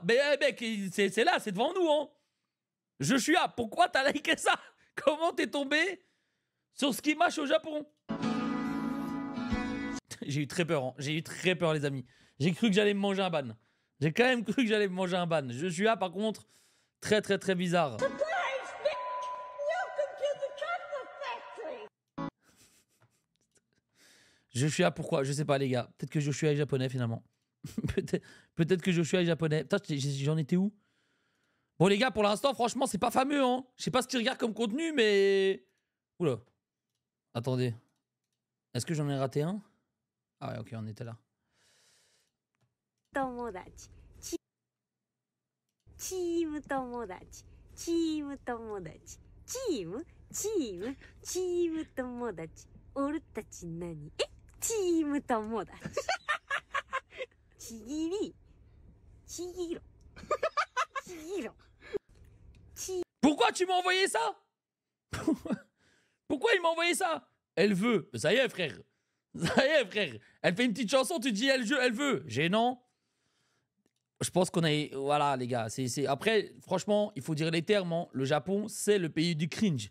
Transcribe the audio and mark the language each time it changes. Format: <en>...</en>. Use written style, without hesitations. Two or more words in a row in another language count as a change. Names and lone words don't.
<fr>Mais mec, c'est là, c'est devant nous, hein. Je suis là, pourquoi t'as liké ça? Comment t'es tombé sur Ski Mash au Japon? J'ai eu très peur, hein. J'ai eu très peur, les amis. J'ai cru que j'allais me manger un ban. J'ai quand même cru que j'allais me manger un ban. Je suis là, par contre, très très très bizarre.</fr> <en>Surprise, bitch! Welcome to the chocolate factory!</en> <fr>Je suis là, pourquoi? Je sais pas, les gars. Peut-être que Joshua est japonais, finalement. Peut-être que Joshua est japonais. Putain, j'en étais où? Bon, les gars, pour l'instant, franchement, c'est pas fameux, hein. Je sais pas ce qu'ils regardent comme contenu, mais... Oula. Attendez. Est-ce que j'en ai raté un? Ah ouais, ok, on était là.</fr> <ja>友達チーム友達チーム友達チーム友達俺たち何チーム友達ちぎりちぎろちぎろ</ja> <fr>Pourquoi tu m'as envoyé ça? Pourquoi il m'a envoyé ça? Elle veut. Ça y est, frère. Ça y est, frère. Elle fait une petite chanson, tu dis elle veut. Gênant. Je pense qu'on a... Voilà, les gars. Après, franchement, il faut dire les termes, hein. Le Japon, c'est le pays du cringe.</fr>